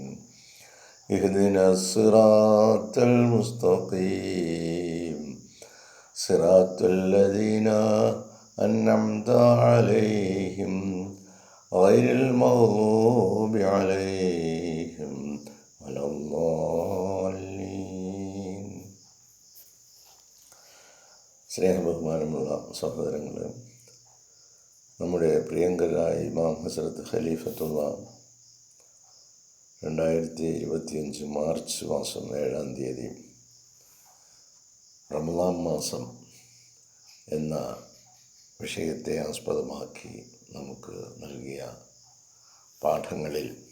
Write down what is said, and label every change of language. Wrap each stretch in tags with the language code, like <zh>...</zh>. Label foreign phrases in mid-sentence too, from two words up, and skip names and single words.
<ar>اهدنا الصراط المستقيم صراط الذين أنعمت عليهم غير المغضوب عليهم ولا الضالين.</ar> <ml>സ്നേഹബഹുമാനമുള്ള സഹോദരങ്ങളെ, നമ്മുടെ പ്രിയങ്കരായ ഇമാം ഹസ്രത്ത് ഖലീഫത്തുള്ള 2025 മാർച്ച് മാസം 7-ാം തീയതി റമദാൻ മാസം എന്ന വിഷയത്തെ ആസ്പദമാക്കി നമുക്ക് നൽകിയ പാഠങ്ങളിൽ</ml>